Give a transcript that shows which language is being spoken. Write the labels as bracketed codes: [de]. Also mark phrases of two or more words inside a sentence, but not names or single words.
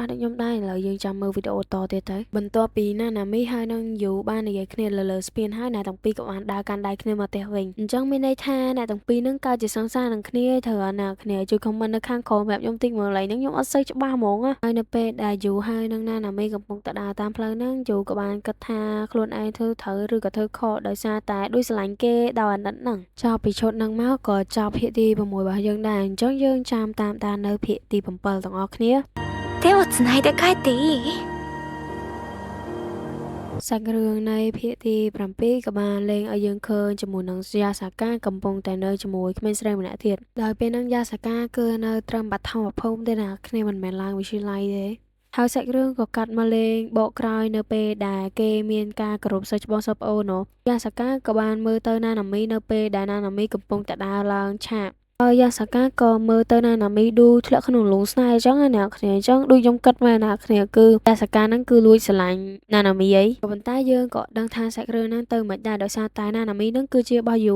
[km] ស់ដូចខ្ញុំដែរឥឡូវយើងចាំមើលវីដេអូតទៀតទៅបន្ទាប់ពីណាណាមីហើយនឹងយូបាននិយាយគ្នាលើស្ពានហើយអ្នកទាំងពីរក៏បានដើរកាន់ដៃគ្នាមកផ្ទះវិញអញ្ចឹងមានន័យថាអ្នកទាំងពីរនឹងកើតជាសង្សារនឹងគ្នាត្រូវអត់អ្នកគ្នាជួយខមមិននៅខាងក្រោមប្រាប់ខ្ញុំតិចមើលឡើយហ្នឹងខ្ញុំអត់សូវច្បាស់ហ្មងហើយនៅពេលដែលយូហើយនឹងណាណាមីកំពុងតែដើរតាមផ្លូវហ្នឹងយូក៏បានគិតថាខ្លួនឯងធ្វើត្រូវឬក៏ធ្វើខុសដោយសារតែដូចស្រឡាញ់គេដោយអាណិតហ្នឹងចប់ពីឈុតហ្នឹងមកក៏ចប់ភាគទី6របស់យើងដែរអញ្ចឹងយើងចាំតាមដាននៅភាគទី7ទាំងអស់គ្នា [ja] 手をつないで帰っていい？ [km] សាច់រឿងនៃភាគទី7ក៏បានលេងឲ្យយើងឃើញជាមួយនឹងយ៉ាសាកាកំពុងតែនៅជាមួយក្មេងស្រីម្នាក់ទៀតដោយពេលហ្នឹងយ៉ាសាកាគឺនៅត្រឹមបឋ មភូមិទេណាគ្នាមិនមែនឡើងវិទ្យាល័យទេហើយសាច់រឿងក៏កាត់មកលេងបកក្រោយនៅពេលដែលគេមានការគោរពសិស្សច្បងសិស្សប្អូនយ៉ាសាកាក៏បានមើលទៅណាណាមីនៅពេលដែលណាណាមីកំពុងតែដើរឡើងឆាកហើយយ៉ាសាកាក៏មើលទៅណាណាមីឌូធ្លាក់ក្នុងលងស្នេហ៍អញ្ចឹងណាអ្នកគ្នាអញ្ចឹងដូចខ្ញុំគិតមកណាគ្នាគឺយ៉ាសាកាហ្នឹងគឺលួចស្រឡាញ់ណាណាមីអីក៏ប៉ុន្តែយើងក៏ដឹងថាសាច់រឿងហ្នឹងទៅមិនដែរដោយសារតែណាណាមីហ្នឹងគឺជារបស់យូ